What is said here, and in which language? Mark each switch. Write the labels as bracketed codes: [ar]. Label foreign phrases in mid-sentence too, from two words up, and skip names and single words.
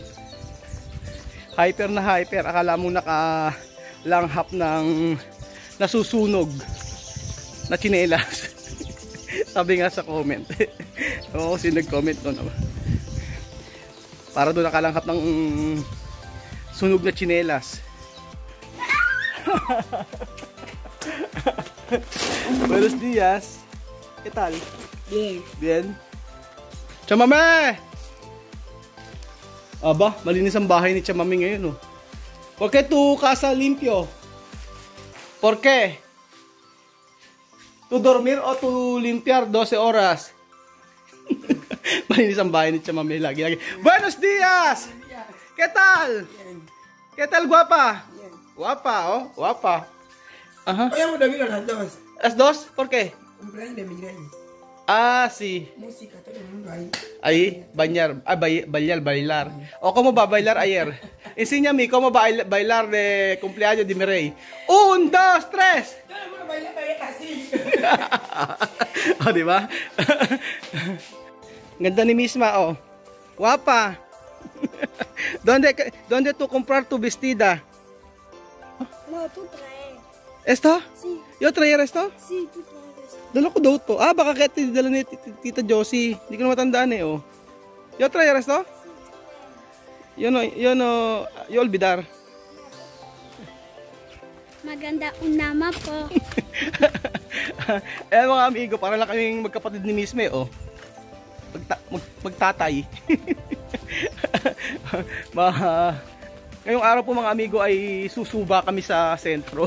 [tl] Hyper na hyper, akala mo nakalanghap ng nasusunog na tsinelas. Sabi nga sa comment. Oo, kasi nag-comment doon. Para doon nakalanghap ng sunog na tsinelas. [es] Buenos días. ¿Qué tal? Bien. Bien. Chamame! [tl] Aba, malinis ang bahay ni Chamame ngayon, oh. [es] ¿Por qué tu casa limpio? ¿Por qué? ¿Tu dormir o tu limpiar 12 horas? [tl] Malinis ang bahay ni Chamame lagi. [es] Buenos días! ¿Qué tal? Bien. ¿Qué tal, guapa? Bien. Guapa, oh, guapa. Ajá. Hoy hemos dormido las dos. ¿Las dos? ¿Por qué? Cumpleaños de Miguel. Ah, sí. Música, todo el mundo ahí. Ahí, bañar. Ah, bailar. ¿O cómo va a bailar ayer? Enséñame cómo va a bailar de cumpleaños de Mireille. 1, 2, 3. Todo el mundo baila así. [tl] Oh, di ba? Ganda ni misma, oh. [es] Guapa. ¿Dónde tú comprar tu vestida? No, tú traes. ¿Esto? Sí, ¿Yo traer esto? sí, tú traes. [tl] Dala ko daw to. Ah, baka kaya tinidala ni Tita Josie. Hindi ko na matandaan eh, oh. [es] ¿Yo traer esto? Yo olvidar. [tl] Maganda unama po. Eh mga amigo, para lang kaming magkapatid ni Misme, oh. Magtatay. Ngayong araw po mga amigo ay susuba kami sa sentro.